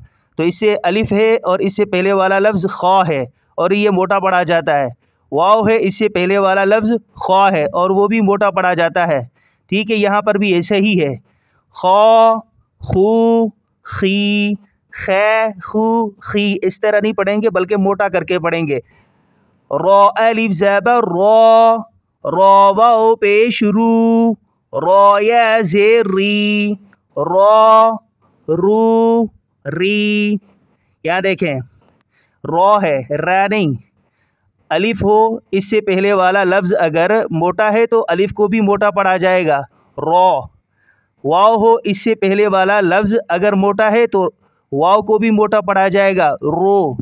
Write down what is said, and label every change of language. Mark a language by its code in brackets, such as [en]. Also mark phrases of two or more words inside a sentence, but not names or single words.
[ur] تو اس سے الف ہے اور اس سے پہلے والا لفظ خا ہے اور یہ موٹا پڑھا جاتا ہے۔ واو ہے، اس سے پہلے والا لفظ خا ہے اور وہ بھی موٹا پڑھا جاتا ہے، ٹھیک ہے۔ یہاں پر بھی ایسے ہی ہے، خا، خو، خی، خے، خو، خی، اس طرح نہیں پڑھیں گے بلکہ موٹا کر کے پڑھیں گے۔ را، الف زبر را، را واو پیش رو، را یا زیر ری، را رو ری۔ یہاں دیکھیں، را ہے، را نہیں۔ الف ہو اس سے پہلے والا لفظ اگر موٹا ہے تو الف کو بھی موٹا پڑھا جائے گا، را۔ واو ہو اس سے پہلے والا لفظ اگر موٹا ہے تو واو کو بھی موٹا پڑھا جائے گا، رو۔